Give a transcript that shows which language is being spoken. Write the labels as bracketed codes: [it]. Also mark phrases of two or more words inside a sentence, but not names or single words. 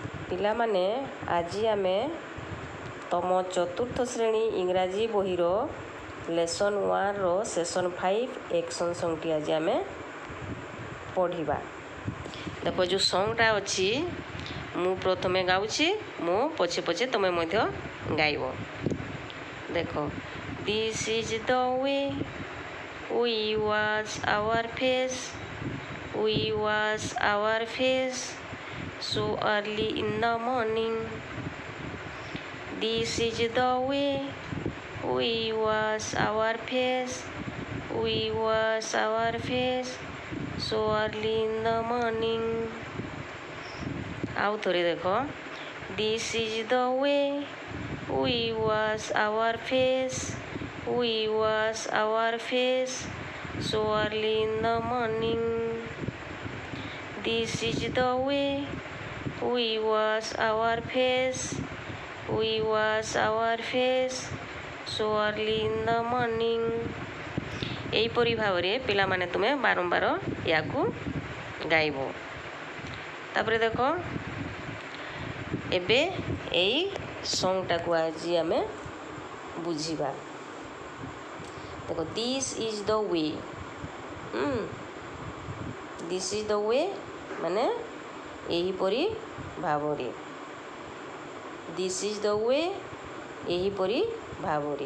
[or] ପିଲାମାନେ ଆଜି ଆମେ ତମ ଚତୁର୍ଥ ଶ୍ରେଣୀ ଇଂରାଜୀ ବହିର ଲେସନ୍ 1ର ସେସନ୍ 5 ଏକ୍ସନ୍ ସଙ୍ଗ୍ଟି ଆଜି ଆମେ ପଢ଼ିବା। ଦେଖ ଯେଉଁ ସଙ୍ଗ୍ଟା ଅଛି ମୁଁ ପ୍ରଥମେ ଗାଉଛି, ମୁଁ ପଛେ ପଛେ ତମେ ମଧ୍ୟ ଗାଇବ। [en] ଦେଖ, this is the way we wash our face, we wash our face so early in the morning. This is the way we wash our face, we wash our face so early in the morning. [or] ଆଉ ଥରେ ଦେଖ, [en] this is the way we wash our face, we wash our face so early in the morning. This is the way we wash our face, we wash our face so early in the morning. [or] ଏହିପରି ଭାବରେ ପିଲାମାନେ ତୁମେ ବାରମ୍ବାର ୟାକୁ ଗାଇବ। ତାପରେ ଦେଖ, ଏବେ ଏଇ ସଙ୍ଗ୍ଟାକୁ ଆଜି ଆମେ ବୁଝିବା। ଦେଖ, [en] this is the way, this is the way [or] ମାନେ ଏହିପରି ଭାବରେ, [en] this is the way [or] ଏହିପରି ଭାବରେ।